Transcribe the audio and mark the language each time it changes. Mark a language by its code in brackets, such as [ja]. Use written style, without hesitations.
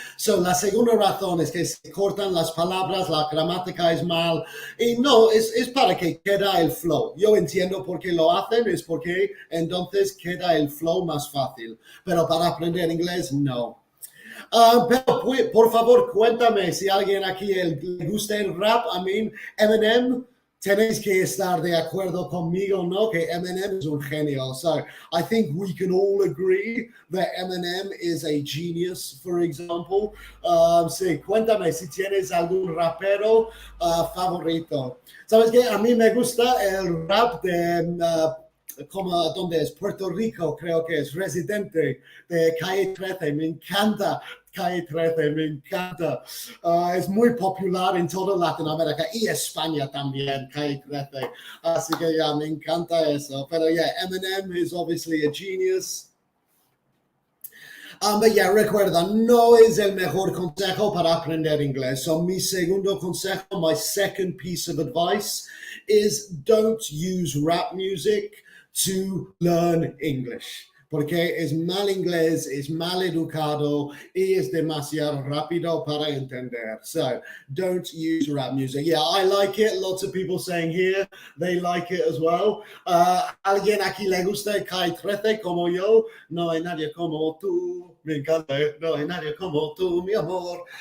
[es] So la segunda razón es que se cortan las palabras, la gramática es mal, y no, es para que quede el flow. Yo entiendo por qué lo hacen, es porque entonces queda el flow más fácil, pero para aprender inglés, no. Pero por favor, cuéntame si alguien aquí le gusta el rap. [en] I mean, [es] Eminem, tenéis que estar de acuerdo conmigo, ¿no? Que Eminem es un genio. [en] So I think we can all agree that Eminem is a genius, for example. [es] Sí, cuéntame si tienes algún rapero favorito. ¿Sabes qué? A mí me gusta el rap de... ¿dónde es? Puerto Rico, creo que es Residente de Calle 13, me encanta Calle 13, me encanta. Es muy popular en toda Latinoamérica y España también, Calle 13. Así que ya, me encanta eso. [en] Pero Eminem is obviously a genius. [es] But recuerda, no es el mejor consejo para aprender inglés. [en] So [es] mi segundo consejo, [en] my second piece of advice is don't use rap music to learn English. [es] Porque es mal inglés, es mal educado, y es demasiado rápido para entender. [en] So, don't use rap music. Yeah, I like it. Lots of people saying here, they like it as well. [es] ¿Alguien aquí le gusta el Calle 13 como yo? No hay nadie como tú. Me encanta. No hay nadie como tú, mi amor.